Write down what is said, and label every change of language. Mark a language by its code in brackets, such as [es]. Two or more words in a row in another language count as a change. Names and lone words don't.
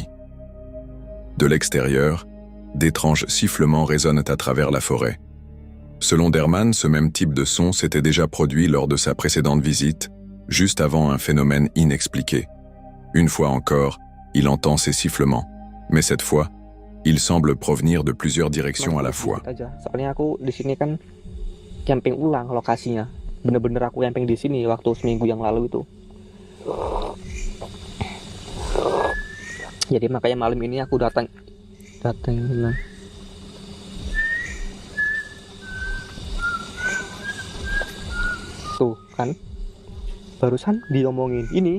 [fr] De l'extérieur, d'étranges sifflements résonnent à travers la forêt. Selon Derman, ce même type de son s'était déjà produit lors de sa précédente visite, juste avant un phénomène inexpliqué. Une fois encore, il entend ces sifflements, mais cette fois, ils semblent provenir de plusieurs directions à la fois. [id] Soalnya aku di sini kan camping ulang lokasinya. Bener-bener aku camping di sini waktu seminggu yang lalu itu. Jadi makanya malam ini aku datang ulang. Tuh kan, barusan diomongin ini.